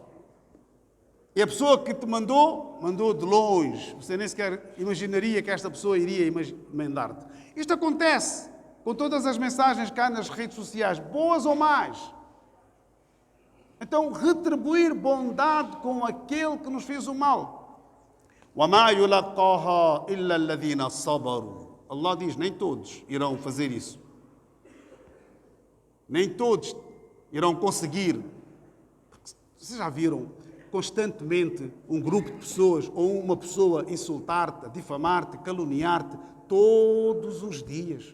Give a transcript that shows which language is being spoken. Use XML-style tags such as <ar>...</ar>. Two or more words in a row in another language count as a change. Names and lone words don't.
<pt>E a pessoa que te mandou de longe. Você nem sequer imaginaria que esta pessoa iria mandar-te. Isto acontece com todas as mensagens cá nas redes sociais, boas ou más. Então, retribuir bondade com aquele que nos fez o mal.</pt> <ar>وَمَا يُلَقَّاهَا إِلَّا الَّذِينَ صَبَرُوا.</ar> <pt>Allah diz, nem todos irão fazer isso. Nem todos irão conseguir. Vocês já viram constantemente um grupo de pessoas ou uma pessoa insultar-te, difamar-te, caluniar-te todos os dias?</pt>